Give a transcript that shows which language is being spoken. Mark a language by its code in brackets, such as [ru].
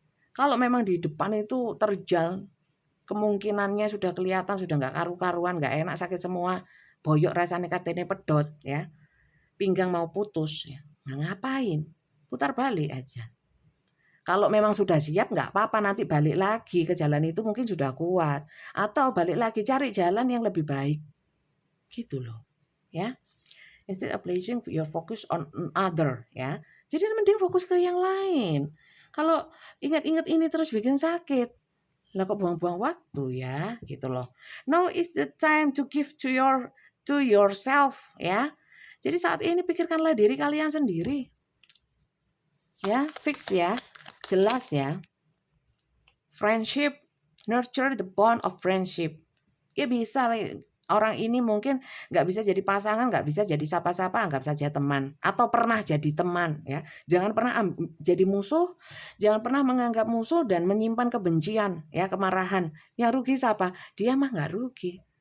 [id] Kalau memang di depan itu terjal, kemungkinannya sudah kelihatan, sudah nggak karu-karuan, nggak enak, sakit semua, boyok rasanya katanya pedot, ya. Pinggang mau putus, ya. Nah, ngapain? Putar balik aja. Kalau memang sudah siap nggak apa-apa, nanti balik lagi ke jalan itu mungkin sudah kuat. Atau balik lagi cari jalan yang lebih baik. Gitu loh, ya. [en] Instead of placing your focus on other, ya. [id] Jadi mending fokus ke yang lain. Kalau ingat-ingat ini terus bikin sakit, lah kok buang-buang waktu ya, gitu loh. [en] Now is the time to give to yourself, ya. [id] Jadi saat ini pikirkanlah diri kalian sendiri. Ya, fix ya. Jelas ya. [en] Friendship, nurture the bond of friendship. [id] Ya bisa, orang ini mungkin nggak bisa jadi pasangan, nggak bisa jadi siapa-siapa, anggap saja teman. Atau pernah jadi teman, ya. Jangan pernah jadi musuh, jangan pernah menganggap musuh dan menyimpan kebencian, ya, kemarahan. Yang rugi siapa? Dia mah nggak rugi.